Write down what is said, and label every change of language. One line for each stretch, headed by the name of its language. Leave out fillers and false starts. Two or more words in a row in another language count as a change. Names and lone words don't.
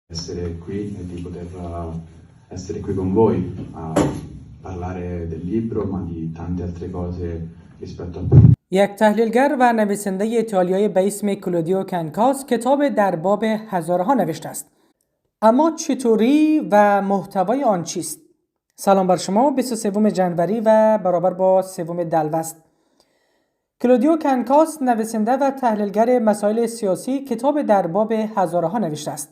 Italian: Essere qui e di poter essere qui con voi a parlare del libro ma di tante altre cose rispetto a
Persian: یک تحلیلگر و نویسنده ایتالیایی به اسم کلودیو کنکاس کتاب در باب هزاره ها نوشته است. اما چطوری و محتوای آن چیست؟ سلام بر شما. 23 جنوری و برابر با 3 دلوست. کلودیو کنکاس نویسنده و تحلیلگر مسائل سیاسی کتاب در باب هزاره ها نوشته است.